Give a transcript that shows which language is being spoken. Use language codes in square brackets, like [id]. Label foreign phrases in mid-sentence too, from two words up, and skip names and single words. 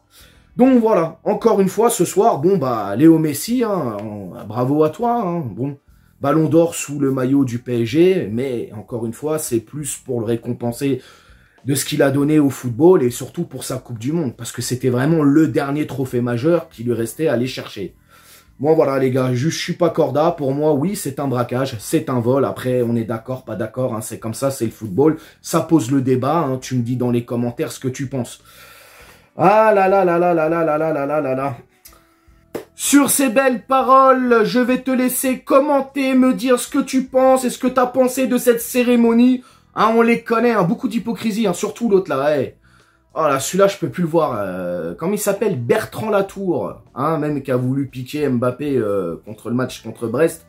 [fr] Donc voilà, encore une fois, ce soir, bon, bah, Léo Messi, hein, bravo à toi, hein, bon, Ballon d'Or sous le maillot du PSG, mais encore une fois, c'est plus pour le récompenser de ce qu'il a donné au football et surtout pour sa Coupe du Monde, parce que c'était vraiment le dernier trophée majeur qui lui restait à aller chercher. Bon, voilà, les gars, je suis pas corda, pour moi, oui, c'est un braquage, c'est un vol, après, on est d'accord, pas d'accord, hein, c'est comme ça, c'est le football, ça pose le débat, hein, tu me dis dans les commentaires ce que tu penses. Ah là là là là là là là là là là là là. Sur ces belles paroles, je vais te laisser commenter, me dire ce que tu penses et ce que tu as pensé de cette cérémonie. Hein, on les connaît, hein, beaucoup d'hypocrisie, hein, surtout l'autre là. Hey. Oh là, celui-là, je peux plus le voir. Comment il s'appelle? Bertrand Latour, hein, même qui a voulu piquer Mbappé contre le match contre Brest.